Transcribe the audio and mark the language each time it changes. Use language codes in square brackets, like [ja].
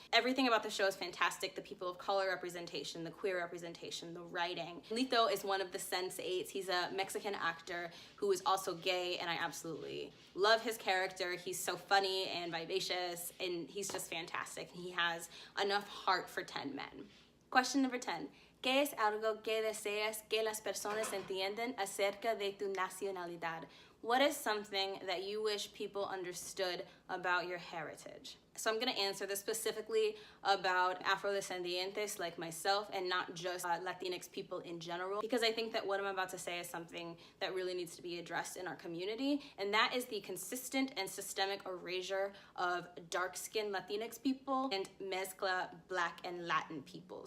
[en] Everything about the show is fantastic. The people of color representation, the queer representation, the writing. Lito is one of the Sense8s. He's a Mexican actor who is also gay, and I absolutely love his character. He's so funny and vivacious, and he's just fantastic. He has enough heart for 10 men. Question number 10. [es] ¿Qué es algo que deseas que las personas entiendan acerca de tu nacionalidad? [en] What is something that you wish people understood about your heritage? So I'm gonna answer this specifically about Afrodescendientes like myself, and not just Latinx people in general, because I think that what I'm about to say is something that really needs to be addressed in our community, and that is the consistent and systemic erasure of dark-skinned Latinx people and mezcla Black and Latin peoples.